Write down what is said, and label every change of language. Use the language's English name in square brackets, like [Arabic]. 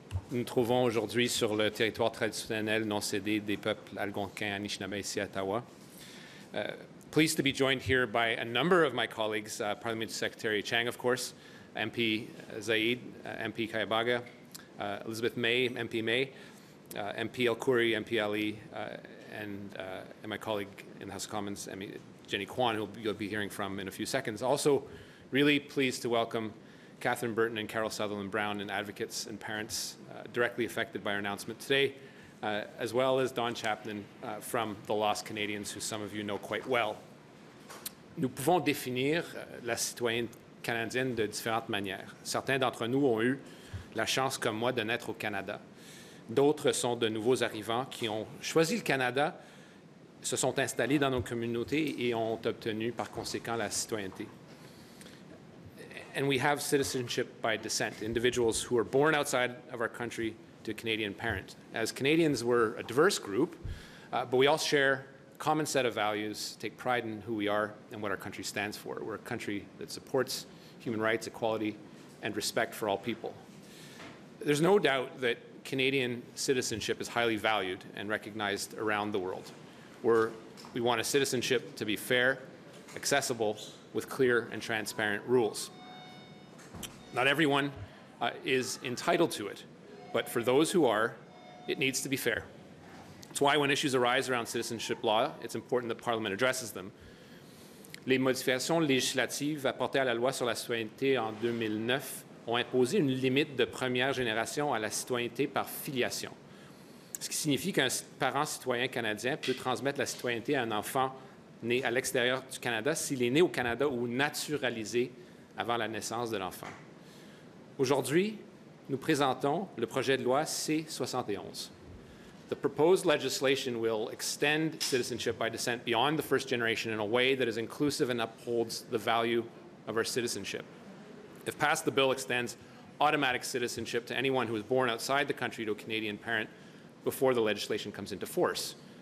[French] Nous nous trouvons aujourd'hui sur le territoire traditionnel non cédé des peuples algonquins Anishinaabe ici à Ottawa. [English] Pleased to be joined here by a number of my colleagues, Parliamentary Secretary Chang, of course, MP Zaid, MP Kayabaga, Elizabeth May, MP May, MP El Khoury, MP Ali, and my colleague in the House of Commons, Jenny Kwan, who you'll be hearing from in a few seconds. Also, really pleased to welcome Catherine Burton and Carol Sutherland Brown, and advocates and parents directly affected by our announcement today, as well as Don Chapman from the Lost Canadians, who some of you know quite well. [French] Nous pouvons définir la citoyenne canadienne de différentes manières. Certains d'entre nous ont eu la chance, comme moi, de naître au Canada. D'autres sont de nouveaux arrivants qui ont choisi le Canada, se sont installés dans nos communautés et ont obtenu par conséquent la citoyenneté. [English] And we have citizenship by descent, individuals who are born outside of our country to a Canadian parent. As Canadians, we're a diverse group, but we all share a common set of values, take pride in who we are and what our country stands for. We're a country that supports human rights, equality, and respect for all people. There's no doubt that Canadian citizenship is highly valued and recognized around the world. We want a citizenship to be fair, accessible, with clear and transparent rules. Not everyone is entitled to it, but for those who are, it needs to be fair. That's why when issues arise around citizenship law, it's important that Parliament addresses them. [French] Les modifications législatives apportées à la loi sur la citoyenneté en 2009 ont imposé une limite de première génération à la citoyenneté par filiation, ce qui signifie qu'un parent citoyen canadien peut transmettre la citoyenneté à un enfant né à l'extérieur du Canada s'il est né au Canada ou naturalisé avant la naissance de l'enfant. Aujourd'hui, nous présentons le projet de loi C-71. [English] The proposed legislation will extend citizenship by descent beyond the first generation in a way that is inclusive and upholds the value of our citizenship. If passed, the bill extends automatic citizenship to anyone who was born outside the country to a Canadian parent before the legislation comes into force.